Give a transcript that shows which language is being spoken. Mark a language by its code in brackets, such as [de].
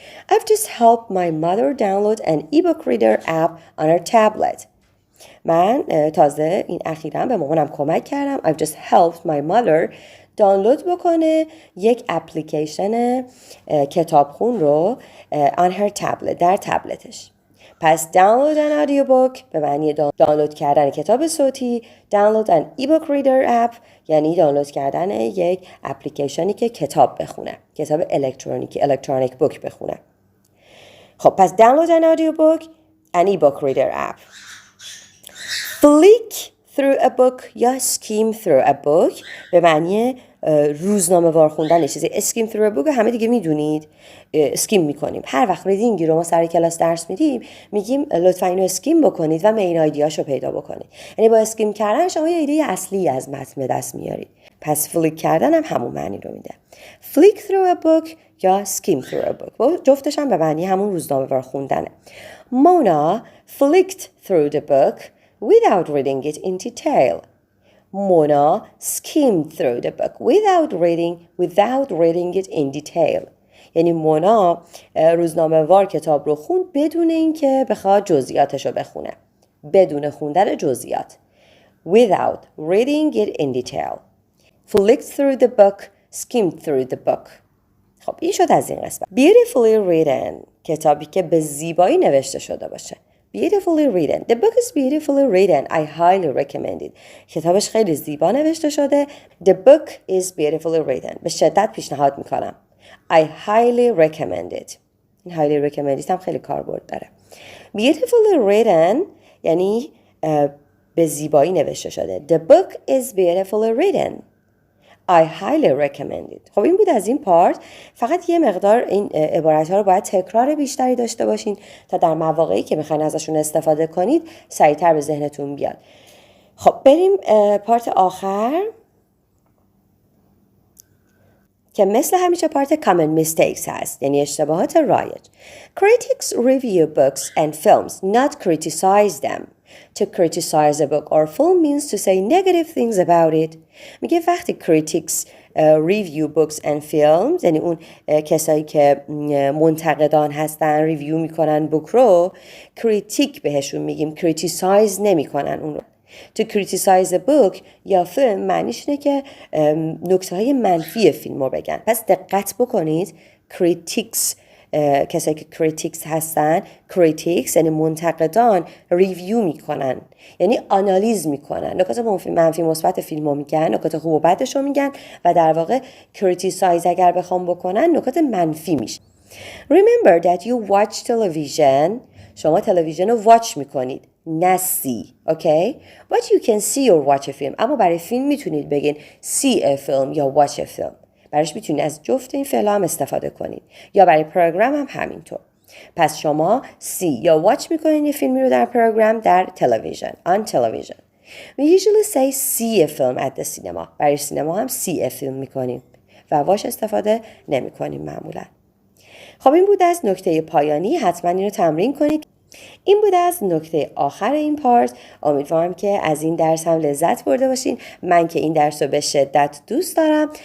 [en] I've just helped my mother download an ebook reader app on her tablet. [fa] من تازه این اخیراً به مامانم کمک کردم. [en] I've just helped my mother [fa] دانلود بکنه یک اپلیکیشن کتابخون رو [en] on her tablet [fa] در تبلتش. پس [en] download an audiobook [fa] به معنی دانلود کردن کتاب صوتی. [en] download an ebook reader app [fa] یعنی دانلود کردن یک اپلیکیشنی که کتاب بخونه، کتاب الکترونیکی [en] electronic book [fa] بخونه. خب پس [en] download an audiobook an ebook reader app. flick through a book [fa] یا [en] skim through a book [fa] به معنی روزنامه وار خوندن چیزی. [en] skim through a book [fa] همه دیگه میدونید اسکیم میکنیم. هر وقت ریدینگی رو ما سر کلاس درس میدیم میگیم لطفا اینو اسکیم بکنید و مین آیدیاشو پیدا بکنید. یعنی با اسکیم کردن شما یه ایده اصلی از متن به دست میارید. پس فلیک کردن هم همون معنی رو میده. [en] flick through a book [fa] یا [en] skim through a book [fa] جفتش هم به معنی همون روزنامه وار خوندنه. [en] Mona flicked through the book without reading it in detail. Mona skimmed through the book without reading it in detail. [fa] یعنی مونا روزنامه وار کتاب رو خوند بدون اینکه بخواد جزئیاتش رو بخونه. بدون خوندن جزئیات. [en] Without reading it in detail. Flicked through the book, skimmed through the book. [fa] خب این شد از این قسمت. [en] Beautifully written [fa] کتابی که به زیبایی نوشته شده باشه. [en] Beautifully written. The book is beautifully written. I highly recommend it. [fa] کتابش خیلی زیبا نوشته شده. [en] The book is beautifully written. [fa] به شدت پیشنهاد میکنم. [en] I highly recommend it. [fa] این [en] highly recommend it [fa] هم خیلی کاربرد داره. [en] Beautifully written [fa] یعنی به زیبایی نوشته شده. [en] The book is beautifully written. I highly recommend it. [fa] خب این بود از این پارت. فقط یه مقدار این عبارت ها رو باید تکرار بیشتری داشته باشین تا در مواقعی که میخواین ازشون استفاده کنید سریعتر به ذهنتون بیاد. خب بریم پارت آخر که مثل همیشه پارت [en] common mistakes [fa] هست، یعنی اشتباهات رایج. [en] Critics review books and films, not criticize them. To criticize a book or film means to say negative things about it. [fa] میگه وقتی [en] critics review books and films [fa] یعنی اون کسایی که منتقدان هستن ریویو میکنن بوک رو، کریتیک بهشون میگیم، criticize نمیکنن اون رو. [en] To criticize a book [fa] یا فیلم معنیش اینه که نکته های منفی فیلم رو بگن. پس دقت بکنید critics کسایی که critics هستن، critics یعنی منتقدان، ریویو میکنن یعنی آنالیز میکنن، نکات منفی مثبت فیلم رو میگن، نکات خوب و بدش رو میگن و در واقع criticize اگر بخوام بکنن نکات منفی میشه. [en] Remember that you watch television. [fa] شما تلویزیون رو واچ میکنید. نه [en] see. Okay? But you can see or watch a film. [fa] اما برای فیلم میتونید بگین [en] see a film یا watch a film. [fa] برایش میتونید از جفت این فعل هم استفاده کنید. یا برای پروگرام هم همینطور. پس شما see یا watch میکنید یه فیلمی رو در پروگرام در تلویزیون. [en] On television. We usually say see a film at the cinema. [fa] برای سینما هم [en] see a film [fa] میکنیم. و watch استفاده نمیکنیم معمولا. خب این بود از نکته پایانی. حتما این رو تمرین کنید. این بود از نکته آخر این پارت. امیدوارم که از این درس هم لذت برده باشین. من که این درس رو به شدت دوست دارم.